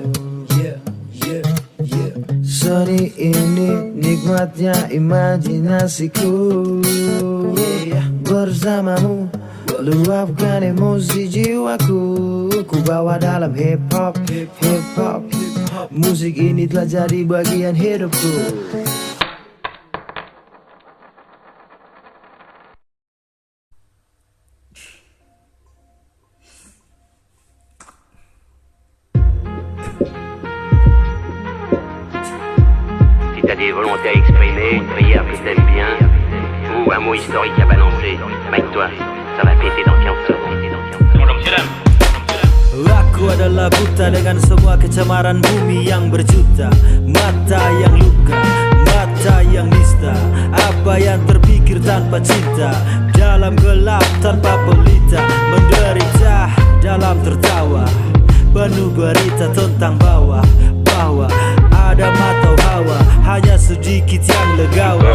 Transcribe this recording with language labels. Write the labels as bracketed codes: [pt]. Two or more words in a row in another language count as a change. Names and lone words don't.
[id] Seni ini nikmatnya imajinasiku. Bersamamu luapkan emosi jiwaku, ku bawa dalam hip hop. Musik ini telah jadi bagian hidupku. [fr] Si t'as des volontés à exprimer, une prière que t'aimes bien, ou un mot historique à balancer, avec toi, ça va péter dans 15 secondes. Bonjour monsieur dame. [id] Aku adalah buta dengan semua kecemaran bumi yang berjuta. Mata yang luka, mata yang nista. Apa yang terpikir tanpa cinta, dalam gelap tanpa pelita. Menderita dalam tertawa, penuh berita tentang bahwa ada mata hawa, hanya sedikit yang legawa.